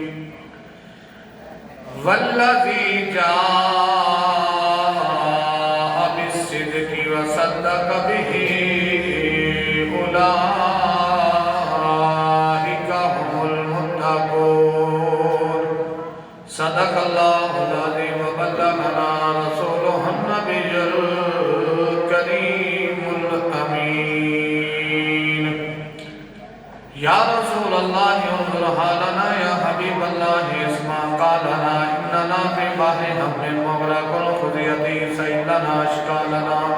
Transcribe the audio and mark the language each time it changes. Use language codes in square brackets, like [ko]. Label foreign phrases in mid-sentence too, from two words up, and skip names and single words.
[ar] والذي جاء بالصدق وصدق به أولئك هم المتقون صدق الله العظيم وبلغنا رسوله النبي الكريم آمين يا رسول الله انظر حالنا يا حبيب الله اسمع قالنا إننا في بحر هم مغرقون خذ يدي سهل لنا أشكالنا